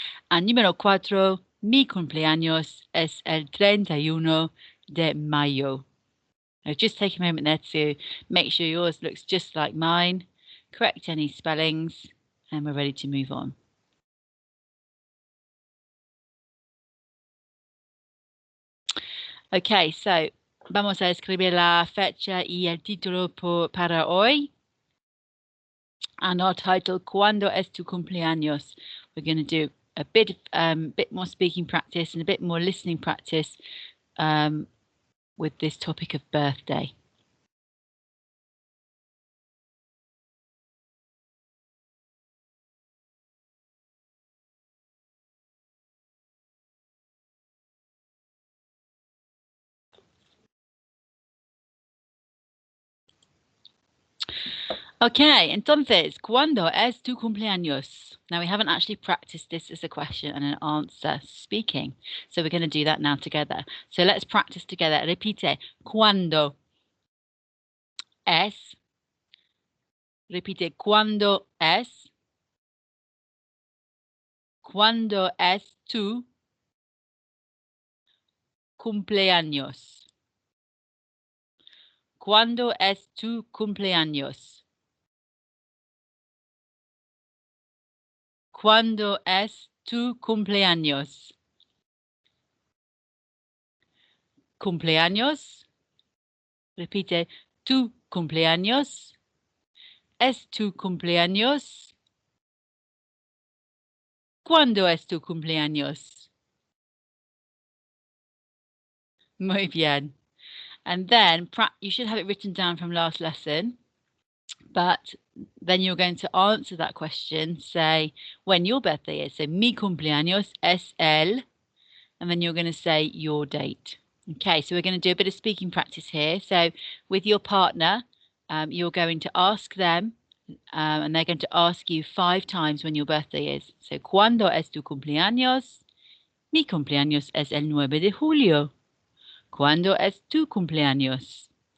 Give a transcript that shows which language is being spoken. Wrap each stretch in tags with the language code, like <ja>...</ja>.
<en>And</en> <es>número 4, mi cumpleaños es el 31 de mayo.</es> <en>Now just take a moment there to make sure yours looks just like mine, correct any spellings, and we're ready to move on. Okay, so</en> <es>vamos a escribir la fecha y el título para hoy.</es> <en>And our title,</en> <es>¿Cuándo es tu cumpleaños?</es> <en>We're going to do a bit more speaking practice and a bit more listening practice with this topic of birthday.</en> <es>Okay, entonces, ¿cuándo es tu cumpleaños?</es> <en>Now, we haven't actually practiced this as a question and an answer speaking, so we're going to do that now together. So let's practice together.</en> <es>Repite, ¿cuándo es? Repite, ¿cuándo es? ¿Cuándo es tu cumpleaños? ¿Cuándo es tu cumpleaños? ¿Cuándo es tu cumpleaños? ¿Cumpleaños? Repite, tu cumpleaños. ¿Es tu cumpleaños? ¿Cuándo es tu cumpleaños? Muy bien.</es> <en>And then you should have it written down from last lesson, but then you're going to answer that question, say when your birthday is. So</en> <es>mi cumpleaños es el,</es> <en>and then you're going to say your date. Okay, so we're going to do a bit of speaking practice here. So with your partner, you're going to ask them, and they're going to ask you 5 times when your birthday is.</en> <es>So, ¿cuándo es tu cumpleaños? Mi cumpleaños es el 9 de julio. ¿Cuándo es tu cumpleaños?</es>